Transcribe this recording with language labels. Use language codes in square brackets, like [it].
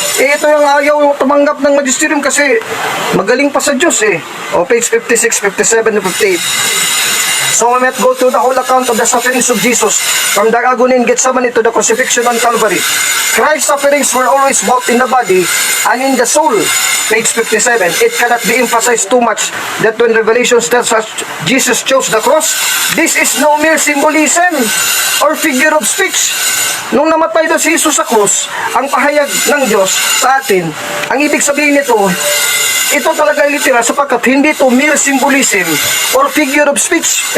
[tl] Ito yung ayaw tumanggap ng magisterium kasi magaling pa sa Diyos eh. O page 56, 57, 58. [en] So we might go through the whole account of the sufferings of Jesus from the agony in Gethsemane to the crucifixion on Calvary. Christ's sufferings were always both in the body and in the soul. Page 57. It cannot be emphasized too much that when Revelation tells us Jesus chose the cross, this is no mere symbolism or figure of speech. [tl] Nung namatay daw si Jesus sa krus, ang pahayag ng Diyos sa atin, ang ibig sabihin nito, ito talaga literal sapagkat hindi to [en] mere symbolism or figure of speech.